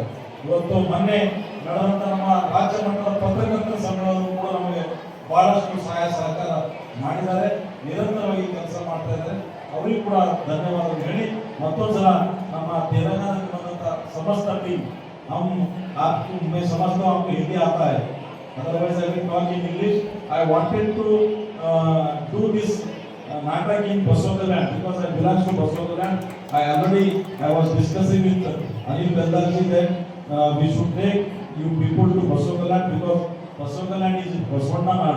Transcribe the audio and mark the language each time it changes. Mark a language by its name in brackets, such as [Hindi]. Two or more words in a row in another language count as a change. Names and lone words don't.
[Kannada] ಇವತ್ತು ಮೊನ್ನೆ ನಡೆದಂತ ನಮ್ಮ ರಾಜ್ಯ ಮಟ್ಟದ ಪತ್ರಕರ್ತರ ಸಮ್ಮೇಳನವು ಕೂಡ ನಮಗೆ ಬಹಳಷ್ಟು ಸಹಾಯ ಸಹಕಾರ ಮಾಡಿದ್ದಾರೆ, ನಿರಂತರವಾಗಿ ಕೆಲಸ ಮಾಡ್ತಾ ಇದ್ದಾರೆ. ಅವರಿಗೂ ಕೂಡ ಧನ್ಯವಾದ ಹೇಳಿ ಮತ್ತೊಂದ್ಸಲ ನಮ್ಮ ತೆಲಂಗಾಣಕ್ಕೆ ಬಂದಂತ ಸಮಸ್ತ ಟೀಮ್ [Hindi] मैं समझता हूँ आपको हिंदी आता है, [English] otherwise I will talk in English. I wanted to do this natak in Basogaland because I belong to Basogaland. I was discussing with Anil Bendarji that we should take you people to Basogaland because Basogaland is Basavana Nadu.